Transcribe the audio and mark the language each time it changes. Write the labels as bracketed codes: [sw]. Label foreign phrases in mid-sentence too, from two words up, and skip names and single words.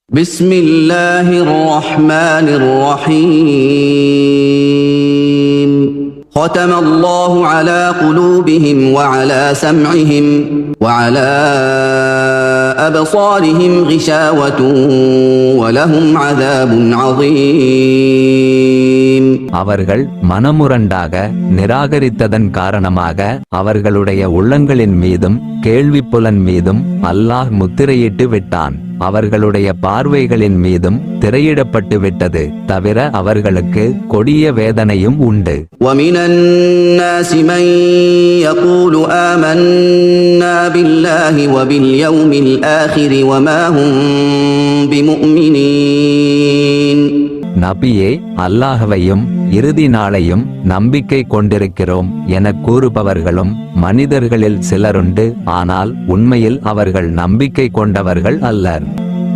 [ar] بسم الله الرحمن الرحيم ختم الله على قلوبهم وعلى سمعهم وعلى أبصارهم غشاوة ولهم عذاب عظيم. [ta] அவர்கள் மனமுரண்டாக நிராகரித்ததன் காரணமாக அவர்களுடைய உள்ளங்களின் மீதும் கேள்விப்புலன் மீதும் அல்லாஹ் முத்திரையிட்டு விட்டான். அவர்களுடைய பார்வைகளின் மீதும் திரையிடப்பட்டு விட்டது. தவிர அவர்களுக்கு கொடிய வேதனையும் உண்டு. [ar] وَمِنَ النَّاسِ مَن يَقُولُ آمَنَّا بِاللَّهِ وَبِالْيَوْمِ الْآخِرِ وَمَا هُم بِمُؤْمِنِينَ. [ta] நபியே, அல்லாஹ்வையும் இறுதி நாளையும் நம்பிக்கை கொண்டிருக்கிறோம் என கூறுபவர்களும் மனிதர்களில் சிலருண்டு. ஆனால் உண்மையில் அவர்கள் நம்பிக்கை கொண்டவர்கள் அல்லர்.